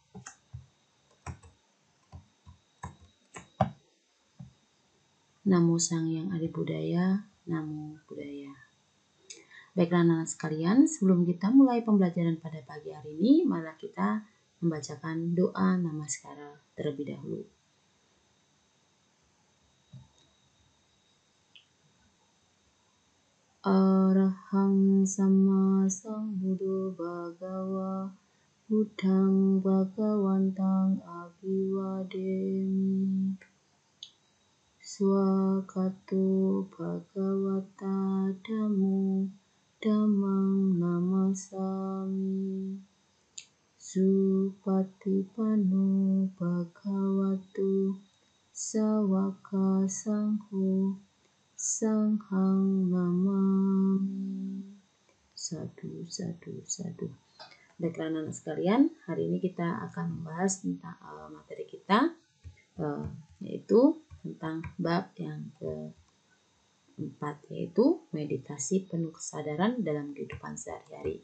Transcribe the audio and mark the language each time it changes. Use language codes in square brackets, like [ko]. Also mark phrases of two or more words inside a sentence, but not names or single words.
[pi] Namo Sang Hyang Adi Budaya, Namo Buddhaya. [id] Baiklah anak-anak sekalian, sebelum kita mulai pembelajaran pada pagi hari ini, mari kita membacakan doa namaskara terlebih dahulu. [pi] Arahang Sama Sambuddho Bhagawa Buddhang Bhagawantang Abhiwademi. Swakato Bhagavata Dhammo Dhammang Namasami. Supatipanno Bhagavato Sawaka Sangho Sanghang Namami. Sadu. [id] Baiklah anak-anak sekalian, hari ini kita akan membahas tentang materi kita, yaitu tentang bab yang keempat, yaitu meditasi penuh kesadaran dalam kehidupan sehari-hari.